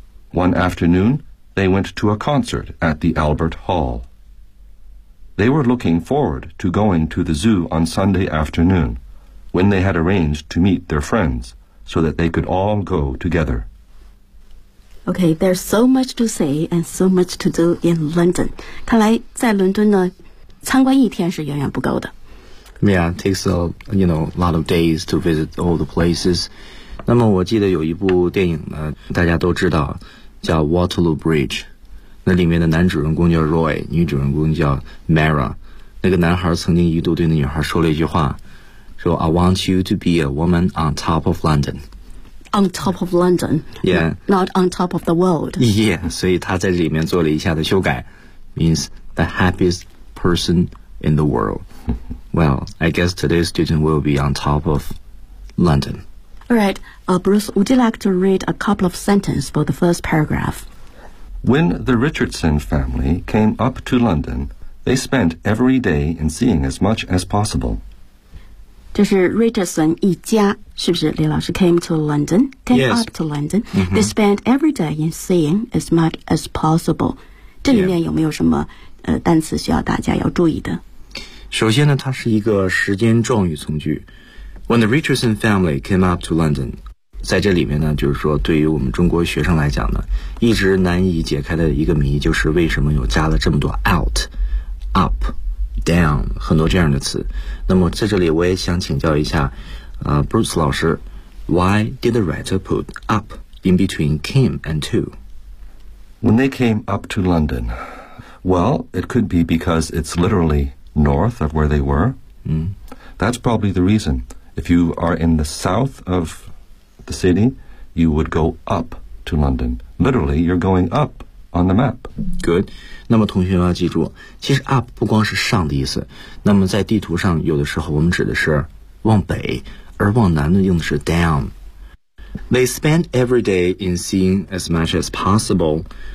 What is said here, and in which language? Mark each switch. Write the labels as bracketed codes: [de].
[en] One afternoon, they went to a concert at the Albert Hall. They were looking forward to going to the zoo on Sunday afternoon. When they had arranged to meet their friends so that they could all go together. Okay, there's so much to say and so much to do in London. [zh] 看来在伦敦呢，参观一天是远远不够的。 [en] Yeah, it takes a you know, lot of days to visit all the places. [zh] 那么我记得有一部电影呢，大家都知道，叫 Waterloo Bridge. 那里面的男主人公叫 Roy, 女主人公叫 Mara. 那个男孩曾经一度对那女孩说了一句话，说 [en] I want you to be a woman on top of London. [zh] On top of London. Yeah. Not on top of the world. Yeah. 所以他在这里面做了一下的修改 [en] means the happiest person in the world. Well, I guess today's student will be on top of London. All right. Bruce, would you like to read a couple of sentences for the first paragraph? When the Richardson family came up to London, they spent every day in seeing as much as possible. [zh] 就是 Richardson 一家，是不是李老师 [en] came to London, came yes. up to London.、Mm-hmm. They spent every day in seeing as much as possible. [zh] 这里面有没有什么、单词需要大家要注意的？首先呢，它是一个时间状语从句。 [en] When the Richardson family came up to London, [zh] 在这里面呢，就是说对于我们中国学生来讲呢，一直难以解开的一个谜，就是为什么有加了这么多 out, up. Down 很多这样的词，那么在这里我也想请教一下，Bruce 老师 ， [en] Why did the writer put up in between came and to? When they came up to London, well, it could be because it's literally north of where they were.、 Mm. That's probably the reason. If you are in the south of the city, you would go up to London. Literally, you're going up. On the map. Good. [zh] 那么同学们要记住，其实 up 不光是上的意思。那么在地图上，有的时候我们指的是往北，而往南呢用的是 down. [en] They spend every day in seeing as much as possible.